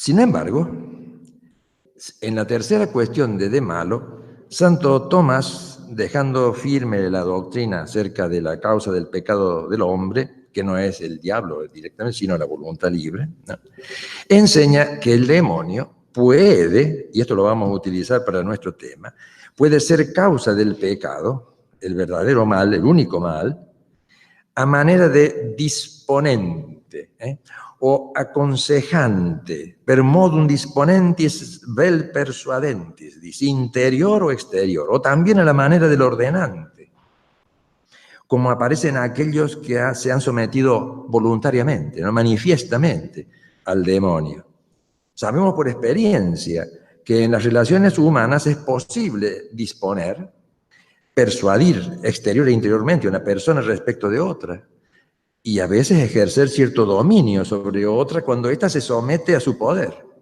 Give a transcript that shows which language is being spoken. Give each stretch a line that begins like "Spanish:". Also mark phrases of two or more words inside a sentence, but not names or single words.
Spanish: Sin embargo, en la tercera cuestión de malo, Santo Tomás, dejando firme la doctrina acerca de la causa del pecado del hombre, que no es el diablo directamente, sino la voluntad libre, ¿no?, enseña que el demonio puede, y esto lo vamos a utilizar para nuestro tema, puede ser causa del pecado, el verdadero mal, el único mal, a manera de disponente, o aconsejante,
Latin: per modum disponentis vel persuadentis,
Spanish: dice, interior o exterior, o también a la manera del ordenante, como aparecen aquellos que se han sometido voluntariamente, no manifiestamente, al demonio. Sabemos por experiencia que en las relaciones humanas es posible disponer, persuadir exterior e interiormente a una persona respecto de otra, y a veces ejercer cierto dominio sobre otra cuando ésta se somete a su poder.